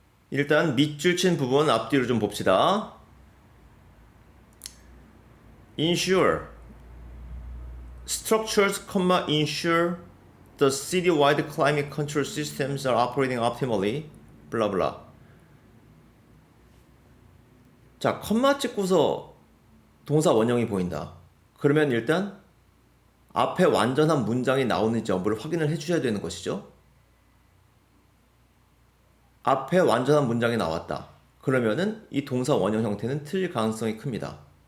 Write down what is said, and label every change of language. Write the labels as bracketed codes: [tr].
[ko] 일단 밑줄 친 부분 앞뒤로 좀 봅시다. [en] Ensure structures, ensure the city-wide climate control systems are operating optimally. 블라블라. [ko] 자, 컴마 찍고서 동사 원형이 보인다. 그러면 일단 앞에 완전한 문장이 나오는지 여부를 확인을 해주셔야 되는 것이죠. 앞에 완전한 문장이 나왔다. 그러면은 이 동사 원형 형태는 틀릴 가능성이 큽니다.